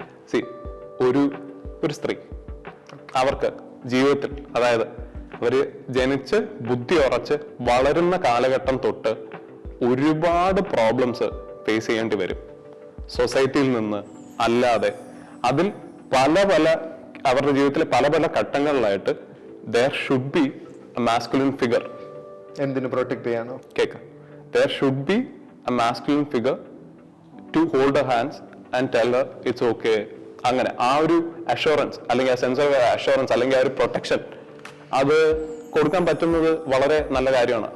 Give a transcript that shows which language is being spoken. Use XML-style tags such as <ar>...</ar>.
<ml>C ഒരു സ്ത്രീ അവർക്ക് ജീവിതത്തിൽ, അതായത് അവര് ജനിച്ച് ബുദ്ധി ഉറച്ച് വളരുന്ന കാലഘട്ടം തൊട്ട് ഒരുപാട് പ്രോബ്ലംസ് ഫേസ് ചെയ്യേണ്ടി വരും. സൊസൈറ്റിയിൽ നിന്ന് അല്ലാതെ അതിൽ പല അവരുടെ ജീവിതത്തിലെ പല ഘട്ടങ്ങളിലായിട്ട്</ml> <en>there should be a masculine figure.</en> <ml>എന്തിനു പ്രൊട്ടക്ട് ചെയ്യാനോ? Cake.</ml> <en>There should be a masculine figure to hold her hands and tell her it's okay.</en> <ml>അങ്ങനെ ആ ഒരു അഷുറൻസ് അല്ലെങ്കിൽ ആ സെൻസ് ഓഫ് അഷുറൻസ് അല്ലെങ്കിൽ ആ ഒരു പ്രൊട്ടക്ഷൻ അത് കൊടുക്കാൻ പറ്റുന്നത് വളരെ നല്ല കാര്യമാണ്.</ml>